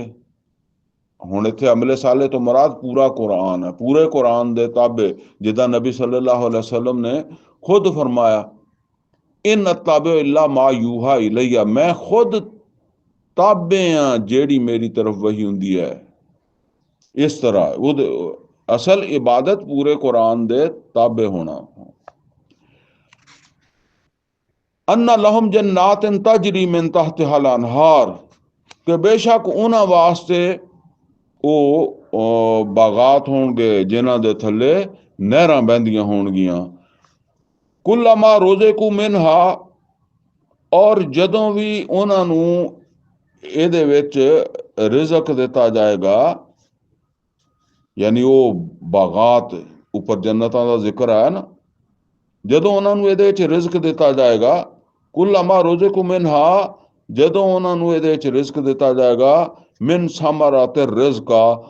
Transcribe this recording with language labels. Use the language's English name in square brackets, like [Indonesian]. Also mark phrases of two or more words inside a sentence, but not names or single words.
[Punjabi] ਹੁਣ ਇੱਥੇ ਅਮਲੇ ਸਾਲੇ ਤੋਂ ਮੁਰਾਦ ਪੂਰਾ ਕੁਰਾਨ ਹੈ, ਪੂਰੇ ਕੁਰਾਨ ਦੇ ਤਾਬੇ, ਜਿੱਦਾਂ ਨਬੀ [Arabic] صلى الله عليه وسلم [Punjabi] ਨੇ ਖੁਦ ਫਰਮਾਇਆ, [Arabic] إن أتبع إلا ما يوحى إلي, [Punjabi] ਮੈਂ ਖੁਦ ਤਾਬੇ ਆ ਜਿਹੜੀ ਮੇਰੀ ਤਰਫ ਵਹੀ ਹੁੰਦੀ ਹੈ। ਇਸ ਤਰ੍ਹਾਂ ਉਹਦੇ ਅਸਲ ਇਬਾਦਤ ਪੂਰੇ ਕੁਰਾਨ ਦੇ ਤਾਬੇ ਹੋਣਾ। [Arabic] أن لهم جنات تجري من تحتها الأنهار, [Punjabi] कि बेशक ਉਹਨਾਂ ਵਾਸਤੇ ਉਹ ਬਾਗਾਤ ਹੋਣਗੇ ਜਿਨ੍ਹਾਂ ਦੇ ਥੱਲੇ ਨਹਿਰਾਂ ਬਹਿੰਦੀਆਂ ਹੋਣਗੀਆਂ। [Arabic] كلما رزقوا منها, [Punjabi] ਔਰ ਜਦੋਂ ਵੀ ਉਹਨਾਂ ਨੂੰ ਇਹਦੇ ਵਿੱਚ ਰਿਜ਼ਕ ਦਿੱਤਾ ਜਾਏਗਾ, ਯਾਨੀ ਉਹ ਬਾਗਾਤ ਉੱਪਰ ਜੰਨਤਾਂ ਦਾ ਜ਼ਿਕਰ ਆਇਆ ਨਾ, ਜਦੋਂ ਉਹਨਾਂ ਨੂੰ ਇਹਦੇ ਵਿੱਚ ਰਿਜ਼ਕ ਦਿੱਤਾ ਜਾਏਗਾ, [Arabic] كلما رزقوا منها, [Punjabi] ਜਦੋਂ ਉਹਨਾਂ ਨੂੰ ਇਹਦੇ ਵਿੱਚ ਰਿਜ਼ਕ ਦਿੱਤਾ ਜਾਏਗਾ, [Arabic] من ثمرة رزقا,